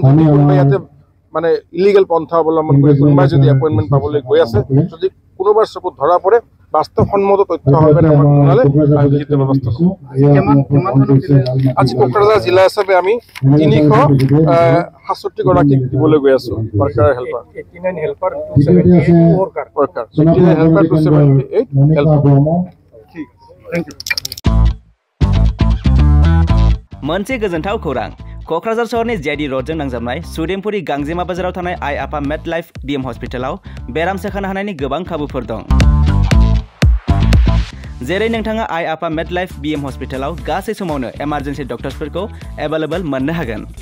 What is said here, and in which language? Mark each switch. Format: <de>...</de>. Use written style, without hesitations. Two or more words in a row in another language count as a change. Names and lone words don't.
<as>যদি কোনোবাই ইয়াতে মানে ইলিগেল পন্থা অৱলম্বন কৰি কোনোবাই যদি এপইণ্টমেণ্ট পাবলৈ গৈ আছে, যদি কোনোবাৰ চকুত ধৰা পৰে, বাস্তৱসন্মত তথ্য সহকাৰে আমাক জনালে আমি বৃহৎ ব্যৱস্থা ল'ম। আজি কোকৰাঝাৰ জিলা হিচাপে আমি 367 গৰাকীক দিবলৈ গৈ আছোঁ</as> <en>worker helper.</en> <as>89 হেল্পাৰ 278 হেল্পাৰ।</as> <brx>मोनसे गोजोनथाव खौरां। क'क्राझार सहरनि JID र'डजों नांजाबनाय सुदेमपुरी गांजेमा बाजाराव थानाय आइ आफा मेड लाइफ BM हस्पिटालाव बेराम सोखानो हानायनि गोबां खाबुफोर दं। जेरै नोंथाङा आइ आफा मेड लाइफ BM हस्पिटालाव गासै समावनो इमारजेन्सि डक्टर्सफोरखौ एभेलेबल मोननो हागोन।</brx>